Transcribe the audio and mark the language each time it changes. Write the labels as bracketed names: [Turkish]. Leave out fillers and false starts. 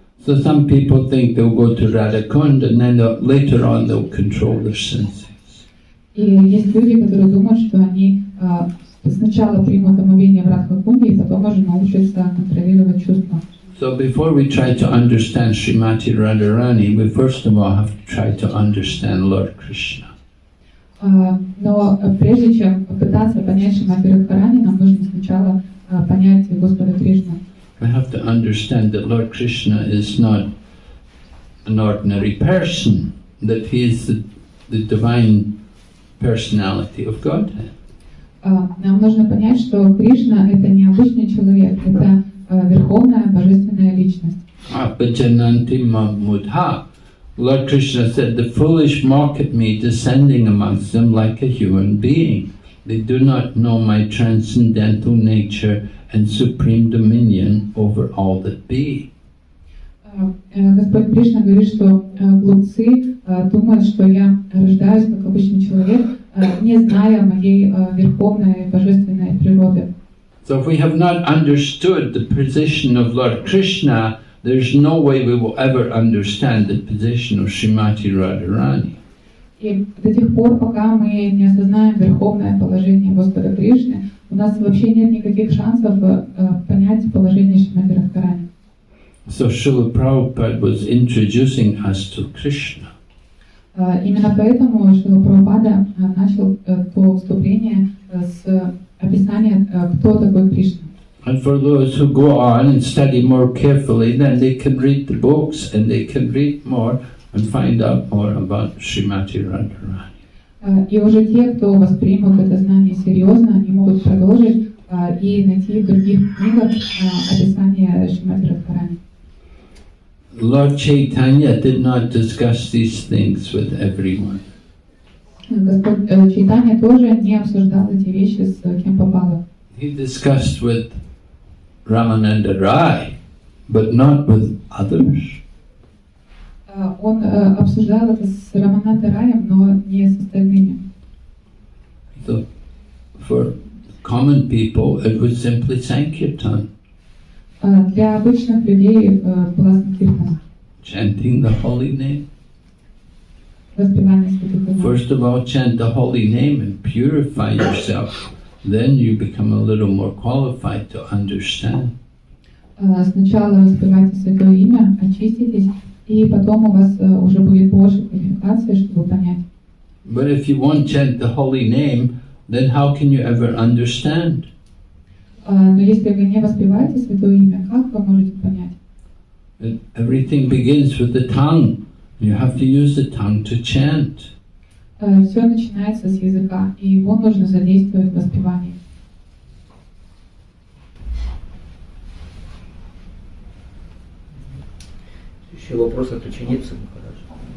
[English] So some people think they'll go to Radhakund and then later on they'll control their senses. [Russian] И есть люди, которые думают, что они сначала примут омовение в Радхакунде и потом уже научатся контролировать чувства. [English] So before we try to understand Srimati Radharani, we first of all have to try to understand Lord Krishna. [Russian] Но прежде чем пытаться понять Шримати Радхарани, нам нужно сначала понять Господа Кришну. [English] We have to understand that Lord Krishna is not an ordinary person, that he is the divine personality of Godhead. [Russian] Нам нужно понять, что Кришна — это не обычный человек, это верховная божественная личность. [Sanskrit] Apajananti mudha. [English] Lord Krishna said, the foolish mock at me, descending amongst them like a human being. They do not know my transcendental nature and supreme dominion over all that be. [Russian] Господь Кришна говорит, что глупцы думают, что я рождаюсь как обычный человек, не зная моей верховной божественной природы. [English] So if we have not understood the position of Lord Krishna, there's no way we will ever understand the position of Srimati Radharani. [Russian] И до тех пор, пока мы не осознаем верховное положение Господа Кришны, у нас вообще нет никаких шансов понять положение Шримати Радхарани. [English] So Srila Prabhupada was introducing us to Krishna. [Russian] Именно поэтому Шрила Прабхупада начал то вступление с описания, кто такой Кришна. [English] And for those who go on and study more carefully, then they can read the books and they can read more and find out more about Srimati Radharani. [Russian] И уже те, кто воспримут это знание серьезно, они могут продолжить и найти в других книгах описание Шримати Радхарани. [English] Lord Chaitanya did not discuss these things with everyone. [Russian] Господь Чайтанья тоже не обсуждал эти вещи с кем попало. [English] He discussed with Ramananda Rai, but not with others. [Russian] Он обсуждал это с Рамананда Раем, но не с остальными. [English] So for common people, it was simply Sankirtan, [Russian] Для обычных людей была санкиртана, [English] chanting the holy name. [Russian] воспевание святых имен. [English] First of all, chant the holy name and purify yourself. Then you become a little more qualified to understand. [Russian] Сначала воспевайте святое имя, очиститесь, и потом у вас уже будет больше квалификации, чтобы понять. [English] But if you won't chant the holy name, then how can you ever understand? [Russian] Но если вы не воспеваете святое имя, как вы можете понять? [English] And everything begins with the tongue. You have to use the tongue to chant. [Russian] Все начинается с языка, и его нужно задействовать в воспевании. Еще вопрос от ученицы Махараджа.